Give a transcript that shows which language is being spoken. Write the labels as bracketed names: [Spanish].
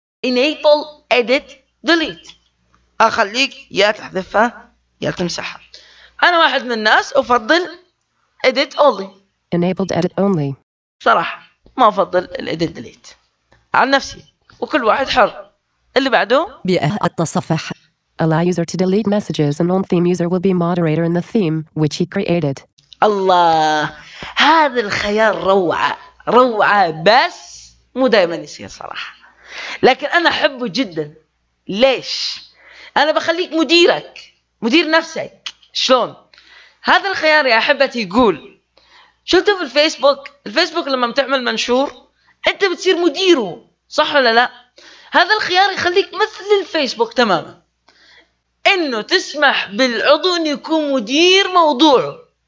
[English] enable edit delete [Arabic] أخليك يا تحذفها يا تمسحها. أنا واحد من الناس أفضل [English] edit only. enable edit only [Arabic] صراحة ما أفضل [English] edit delete [Arabic] عن نفسي، وكل واحد حر. اللي بعده بيئة التصفح [English] allow user to delete messages and on theme user will be moderator in the theme which he created. [Arabic] الله، هذا الخيار روعة روعة، بس مو دائما يصير صراحة، لكن أنا أحبه جدا. ليش؟ أنا بخليك مديرك، مدير نفسك. شلون؟ هذا الخيار يا أحبتي يقول، شلته في الفيسبوك، الفيسبوك لما بتعمل منشور أنت بتصير مديره، صح ولا لا؟ هذا الخيار يخليك مثل الفيسبوك تماما، أنه تسمح بالعضو أن يكون مدير موضوعه.